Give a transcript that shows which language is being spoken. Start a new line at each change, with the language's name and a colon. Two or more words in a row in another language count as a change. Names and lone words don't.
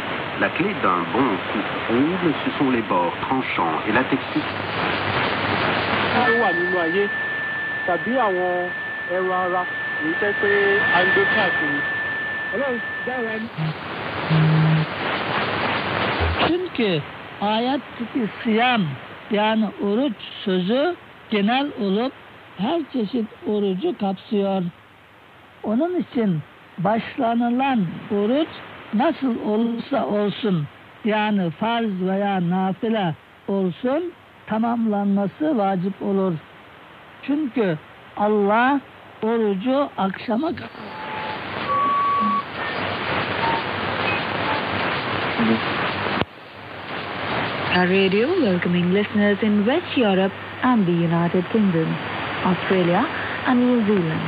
French: La clé d'un bon coupe-ongles, ce sont les bords tranchants et la texture.
Turkish: Çünkü ayet-i siyam yani oruç sözü genel olup her çeşit orucu kapsıyor. Onun için başlanılan oruç nasıl olursa olsun yani farz veya nafile olsun tamamlanması vacip olur. Çünkü Allah orucu akşama
English: Our radio welcoming listeners in West Europe and the United Kingdom, Australia and New Zealand.